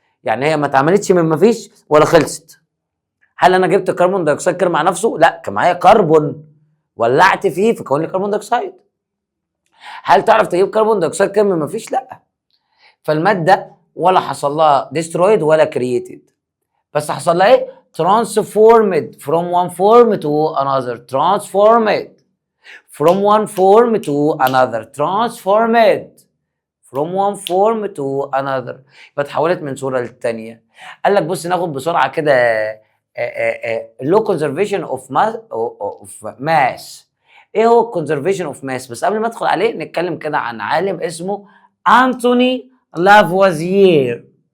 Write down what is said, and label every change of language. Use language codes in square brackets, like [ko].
[ar] يعني هي ما اتعملتش من ما فيش ولا خلصت. هل انا جبت كربون دايوكسيد كده مع نفسه؟ لا، كان معايا كربون ولعت فيه فكون لي كربون دايوكسيد. هل تعرف تجيب كربون دايوكسيد كده من ما فيش؟ لا. فالماده ولا حصل لها ديسترويد ولا كرييتد، بس حصل لها ايه؟ [en] transformed from one form to another. transformed from one form to another. transformed from one form to another. [ar] يبقى اتحولت من صوره للثانيه. قال لك بص ناخد بسرعه كده [en] low conservation of mass. [ar] ايه هو conservation of mass؟ بس قبل ما ادخل عليه نتكلم كده عن عالم اسمه انتوني لافوازير.